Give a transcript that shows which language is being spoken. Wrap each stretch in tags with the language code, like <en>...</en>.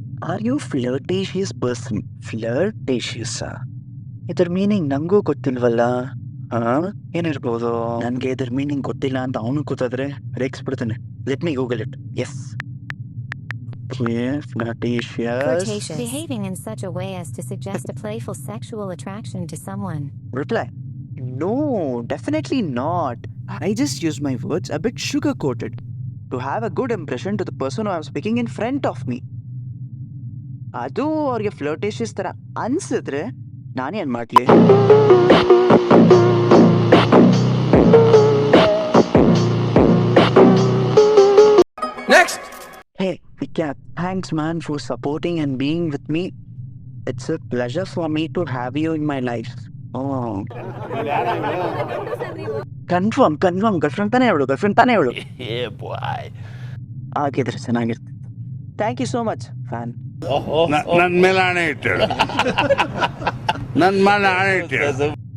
<en>Are you flirtatious person?</en> <kn>ಫ್ಲರ್ಟೇಷಿಯಸ್, ಇದ್ರ meaning ನಂಗೂ ಗೊತ್ತಿಲ್ವಲ್ಲ. ಏನಿರ್ಬೋದು? ನನ್ಗೆ ಇದ್ರ ಮೀನಿಂಗ್ ಗೊತ್ತಿಲ್ಲ ಅಂತ ಅವನು ಕೂತಾದ್ರೆ ರೇಗಿಸ್ಬಿಡ್ತಾನೆ.</kn> <en>Let me Google it. Yes, flirtatious. Behaving in such a way as to suggest a playful sexual attraction to someone. Reply. No, definitely not. I just use my words a bit sugar-coated to have a good impression to the person who I'm speaking in front of me.</en> <kn>ಅದು ಅವ್ರಿಗೆ ಫ್ಲರ್ಟೇಷಿಯಸ್ ತರ ಅನ್ಸಿದ್ರೆ ನಾನೇನ್ ಮಾಡ್ಲಿ?</kn> <en>Next. Hey, Vikat, thanks man for supporting and being with me. It's a pleasure for me to have you in my life. Oh. Confirm.</en> <kn>Girlfriend ತಾನೇ ಹೇಳು.</kn> <en>Yeah, boy.</en> <kn>ಆಗಿದ್ರೆ ಚೆನ್ನಾಗಿರ್ತಿತ್ತು.</kn> <en>Thank you so much fan.</en> <kn>ನನ್ ಮೇಲೆ ಆಣೆ ಇಟ್ಟಳು. ನನ್ ಮೇಲೆ ಆಣೆ ಇಟ್ಟಳು.</kn>